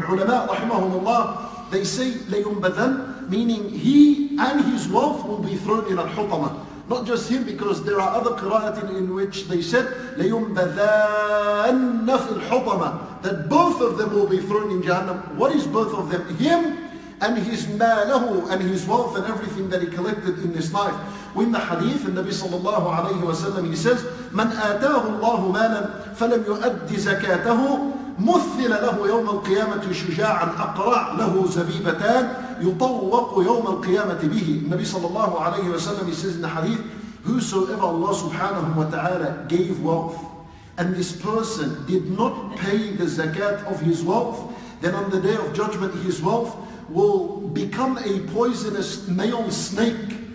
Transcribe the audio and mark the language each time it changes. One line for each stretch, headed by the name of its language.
English: The ulama, rahimahumullah, they say لَيُنْبَذَنَّ, meaning he and his wealth will be thrown in al-Hutama. Not just him, because there are other qira'at in which they said
Arabic: لَيُنْبَذَنَّ فِي الْحُطَمَةِ,
English: that both of them will be thrown in Jahannam. What is both of them? Him and his malahu, and his wealth and everything that he collected in this life. In the hadith, the Nabi sallallahu alayhi wa sallam, he says,
Arabic: مَنْ آتَاهُ اللَّهُ مَالًا فَلَمْ يُؤَدِّ زَكَاتَهُ مُثِّلَ لَهُ يَوْمَ الْقِيَامَةِ شُجَاعًا أَقْرَعْ لَهُ زَبِيبَتَانِ يُطَوَّقُ يَوْمَ الْقِيَامَةِ بِهِ.
English: Nabi sallallahu alayhi wa sallam, he says in the hadith, whosoever Allah subhanahu wa ta'ala gave wealth, and this person did not pay the zakat of his wealth, then on the day of judgment his wealth will become a poisonous male snake